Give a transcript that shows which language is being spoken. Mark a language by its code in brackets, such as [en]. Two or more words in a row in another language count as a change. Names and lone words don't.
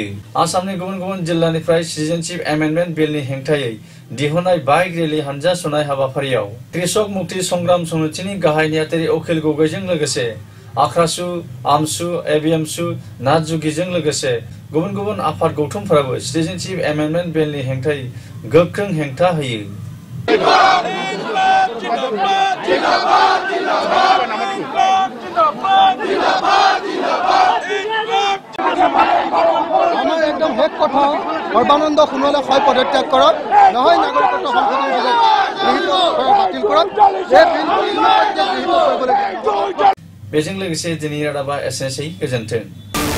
[brx] आसामनि गुबुन गुबुन जिल्लानिफ्राय सिटिजेनशिप एमेन्डमेन्ट बिलनि हेंथायै दिहुननाय [en] bike rally [brx] हानजा सुनाय हाबाफारियाव कृषक मुक्ति संग्राम समितिनि गाहाय नेहाथारि अखिल गगैजों लोगोसे आख्रासु, आमसु, एबिएमसु, नाथजुगिजों लोगोसे गुबुन गुबुन आफाद गौथुमफोराबो सिटिजेनशिप एमेन्डमेन्ट बिलनि हेंथायै गोख्रों हेंथा होयो। [as] আমাৰ একদম শেষ কথা, সৰ্বানন্দ সোণোৱালে হয় পদত্যাগ কৰক, নহয় নাগৰিকত্ব সংশোধনী বিধেয়ক বাতিল কৰক। এই বিলটো গৃহীত কৰিবলৈ। [brx] बेजों लोगोसे दिनै रादाबा एसेनोसै। गोजोन्थों।